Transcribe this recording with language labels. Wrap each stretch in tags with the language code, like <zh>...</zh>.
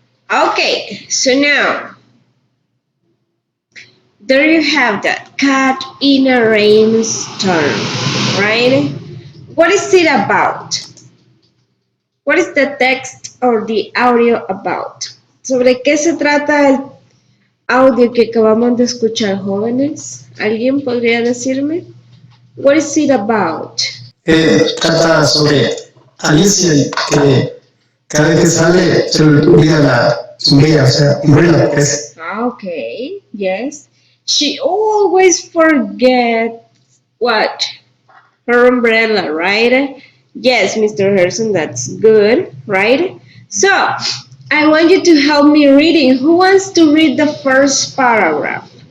<en>Okay, so now there you have that cat in a rainstorm, right? What is it about? What is the text or the audio about?</en> <es>¿Sobre qué se trata el audio que acabamos de escuchar, jóvenes? ¿Alguien podría decirme?</es> <en>What is it about?</en> <es>Trata sobre Alicia que cada vez que sale se le olvida la sombrilla, o sea, umbrella, pues.</es> <en>Okay, yes. She always forgets what? Her umbrella, right? Yes, Mr. Harrison, that's good, right? So, I want you to help me reading. Who wants to read the first paragraph?</en>